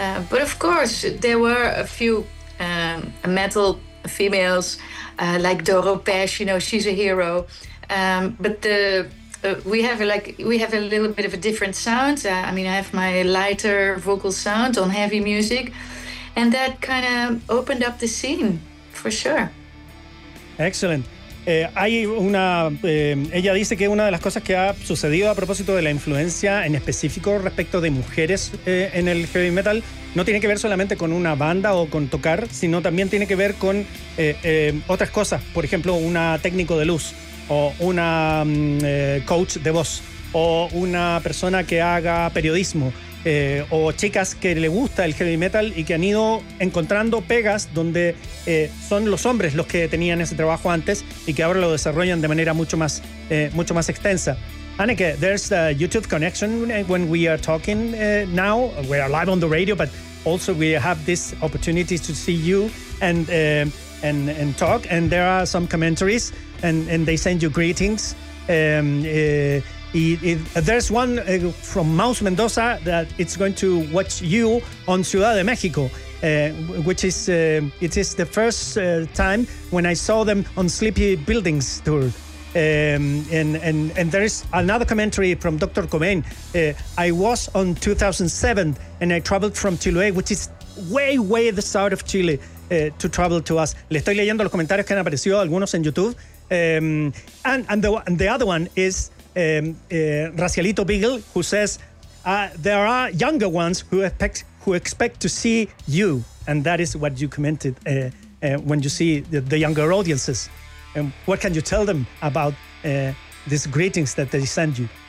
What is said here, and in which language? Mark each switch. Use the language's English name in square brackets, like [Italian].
[English] But of course, there were a few metal females like Doro Pesch, you know, she's a hero, but the We have a little bit of a different sound. I mean, I have my lighter vocal sound on heavy music, and that kind of opened up the scene for sure. Excellent. [Spanish] Hay una, ella dice que una de las cosas que ha sucedido a propósito de la influencia en específico respecto de mujeres en el heavy metal no tiene que ver solamente con una banda o con tocar, sino también tiene que ver con otras cosas, por ejemplo una técnico de luz o una coach de voz o una persona que haga periodismo o chicas que le gusta el heavy metal y que han ido encontrando pegas donde son los hombres los que tenían ese trabajo antes y que ahora lo desarrollan de manera mucho más extensa. [English] Anneke, there's a YouTube connection when we are talking now. We are live on the radio, but also we have this opportunity to see you and talk. And there are some commentaries and they send you greetings. There's one from Maus Mendoza that it's going to watch you on Ciudad de México, which is it is the first time when I saw them on Sleepy Buildings tour. And there is another commentary from Dr. Cobain. I was on 2007 and I traveled from Chiloé, which is way, way the south of Chile, to travel to us. [Spanish] Le estoy leyendo los comentarios que han aparecido, algunos en YouTube. [English] And the other one is Racialito Beagle, who says there are younger ones who expect to see you, and that is what you commented when you see the younger audiences. And what can you tell them about these greetings that they send you?